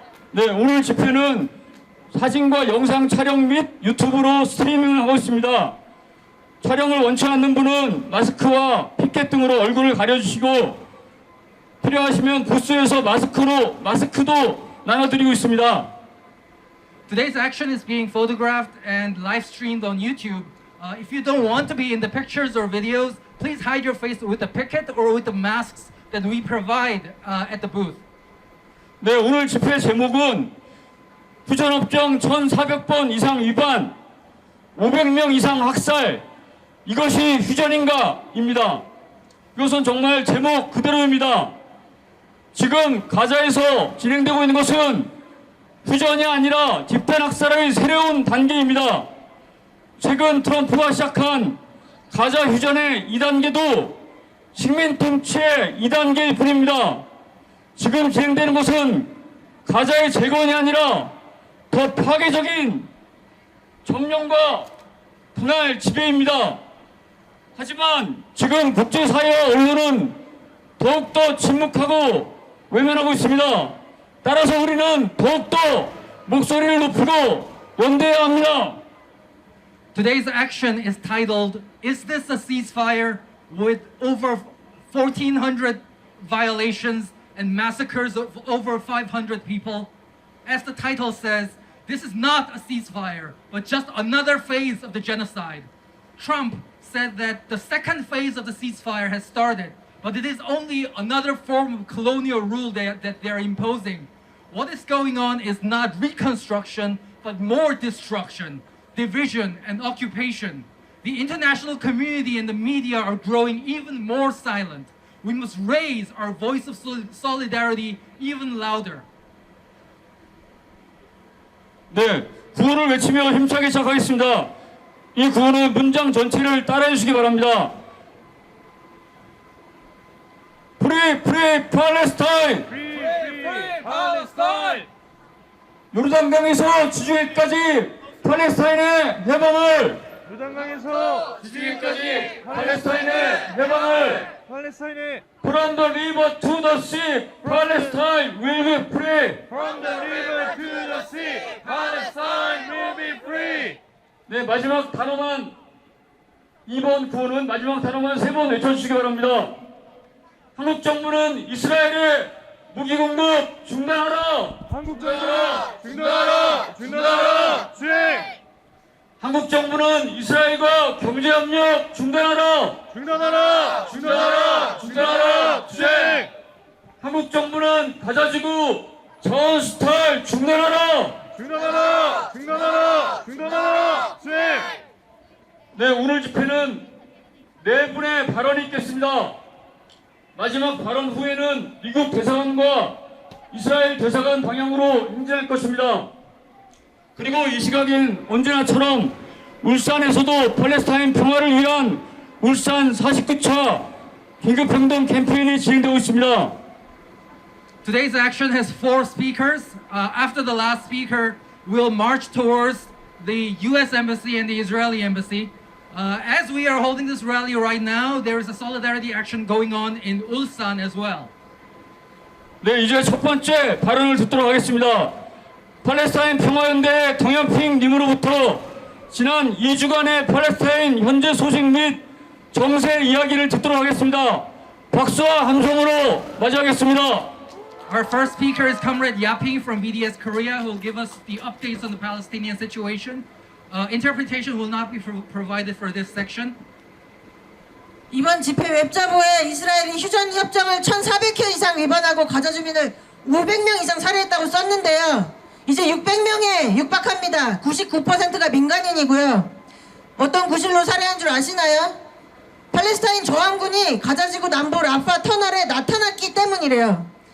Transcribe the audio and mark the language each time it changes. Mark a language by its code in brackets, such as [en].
[ko] 네, 오늘 집회는 사진과 영상 촬영 및 유튜브로 스트리밍을 하고 있습니다. 촬영을 원치 않는 분은 마스크와 피켓 등으로 얼굴을 가려주시고 필요하시면 부스에서 마스크도 나눠드리고 있습니다. [en] Today's action is being photographed and live streamed on YouTube. If you don't want to be in the pictures or videos, please hide your face with the picket or with the masks that we provide at the booth. [ko] 네, 오늘 집회 제목은 휴전협정 1400번 이상 위반, 500명 이상 학살, 이것이 휴전인가? 입니다. 이것은 정말 제목 그대로입니다. 지금 가자에서 진행되고 있는 것은 휴전이 아니라 집단 학살의 새로운 단계입니다. 최근 트럼프가 시작한 가자 휴전의 2단계도 식민 통치의 2단계일 뿐입니다. 지금 진행되는 것은 가자의 재건이 아니라 더 파괴적인 점령과 분할 지배입니다. 하지만 지금 국제사회와 언론은 더욱더 침묵하고 외면하고 있습니다. 따라서 우리는 더욱더 목소리를 높이고 연대해야 합니다. [en] Today's action is titled, Is this a ceasefire? With over 1,400 violations and massacres of over 500 people. As the title says, this is not a ceasefire, but just another phase of the genocide. Trump said that the second phase of the ceasefire has started, but it is only another form of colonial rule that they're imposing. What is going on is not reconstruction, but more destruction, division, and occupation. The international community and the media are growing even more silent. We must raise our voice of solidarity even louder. [ko] 네, 구호를 외치며 힘차게 시작하겠습니다. 이 구호는 문장 전체를 따라해 주시기 바랍니다. [en] Free, free Palestine! Free Palestine! [ko] 요르단강에서 지중해까지 팔레스타인의 해방을 요단강에서 지중해까지 팔레스타인의 해방을 팔레스타인의 [en] From the river to the sea, Palestine will be free. From the river to the sea, Palestine will be free. [ko] 네, 마지막 단어만 이번 구호는 마지막 단어만 3번 외쳐주시기 바랍니다. 한국 정부는 이스라엘의 무기 공급 중단하라. 한국 정부는 중단하라, 중단하라, 수행. 한국 정부는 이스라엘과 경제 협력 중단하라. 중단하라, 중단하라, 중단하라, 수행. 한국 정부는 가자지구 자원 수탈 중단하라. 중단하라, 중단하라, 중단하라, 수행. 네, 오늘 집회는 4분의 발언이 있겠습니다. 마지막 발언 후에는 미국 대사관과 이스라엘 대사관 방향으로 행진할 것입니다. 그리고 이 시각엔 언제나처럼 울산에서도 팔레스타인 평화를 위한 울산 49차 긴급행동 캠페인이 진행되고 있습니다. [en] Today's action has 4 speakers. After the last speaker, we'll march towards the U.S. Embassy and the Israeli Embassy. As we are holding this rally right now, there is a solidarity action going on in Ulsan as well. [ko] 네, 이제 첫 번째 발언을 듣도록 하겠습니다. 팔레스타인 평화연대 동현핑 님으로부터 지난 2주간의 팔레스타인 현재 소식 및 정세 이야기를 듣도록 하겠습니다. 박수와 함성으로 맞이하겠습니다. [en] Our first speaker is Comrade Yaping from BDS Korea, who will give us the updates on the Palestinian situation. Interpretation will not be provided for this section. [ko] 이번 집회 웹자보에 이스라엘이 휴전 협정을 1,400회 이상 위반하고 가자 주민을 500명 이상 살해했다고 썼는데요. 이제 600명에 육박합니다. 99%가 민간인이고요. 어떤 구실로 살해한 줄 아시나요? 팔레스타인 저항군이 가자지구 남부 라파 터널에 나타났기 때문이래요.